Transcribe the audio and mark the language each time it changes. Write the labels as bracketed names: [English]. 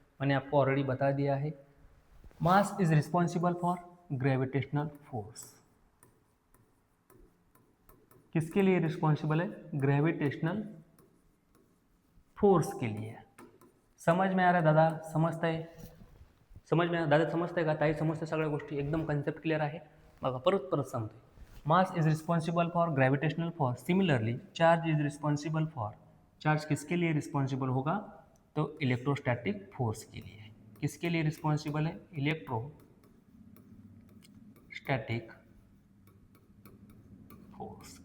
[Hindi] मैंने आपको ऑलरेडी बता दिया है। [English] mass is responsible for gravitational force, [Hindi] किसके लिए रिस्पॉन्सिबल है? ग्रेविटेशनल फोर्स के लिए। समझ में आ रहा है दादा? [Marathi] समजतंय? [Hindi] समझ में दादा [Marathi] समजतंय का? ताई समजते सगळ्या गोष्टी? एकदम कन्सेप्ट क्लिअर आहे? बघा परत सांगतोय. [English] Mass is responsible for gravitational force. Similarly charge is responsible for. [Hindi] Charge किसके लिए रिस्पॉन्सिबल होगा? तो इलेक्ट्रोस्टैटिक फोर्स के लिए. किसके लिए रिस्पॉन्सिबल है? Electrostatic force.